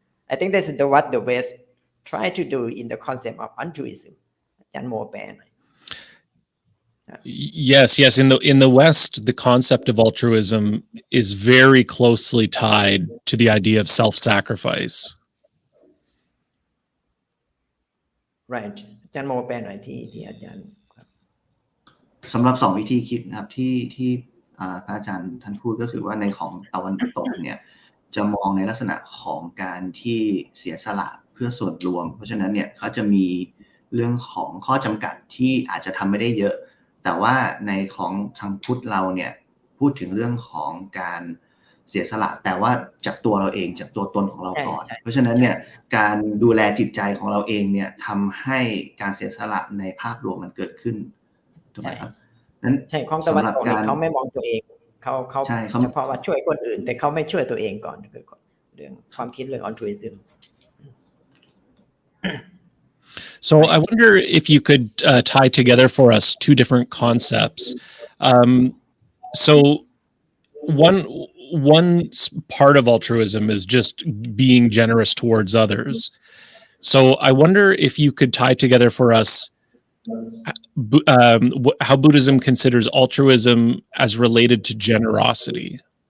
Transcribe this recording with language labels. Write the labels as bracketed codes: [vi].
[en] I think this is what the West try to do in the concept of altruism. Yes. In the West, the concept of altruism is very closely tied to the idea of self-sacrifice. Right. [th] อาจารย์โมแปลหน่อยที่อาจารย์ สำหรับสองวิธีคิดนะครับที่พระอาจารย์ท่านพูดก็คือว่าในของตะวันตกเนี่ยจะมองในลักษณะของการที่เสียสละเพื่อส่วนรวมเพราะฉะนั้นเนี่ยเขาจะมีเรื่องของข้อจำกัดที่อาจจะทำไม่ได้เยอะแต่ว่าในของทางพุทธเราเนี่ยพูดถึงเรื่องของการ เสียสละแต่ว่าจากตัวเราเองจากตัวตนของเราก่อนเพราะฉะนั้นเนี่ยการดูแลจิตใจของเราเองเนี่ยทำให้การเสียสละในภาพรวมมันเกิดขึ้นถูกไหมครับนั้น ใช่ของตะวันตกเขาไม่มองตัวเองเขาเฉพาะว่าช่วยคนอื่นแต่เขาไม่ช่วยตัวเองก่อนคือเรื่องความคิดเรื่อง altruism. [en] So I wonder if you could tie together for us two different concepts. So one part of altruism is just being generous towards others. So I wonder if you could tie together for us how Buddhism considers altruism as related to generosity.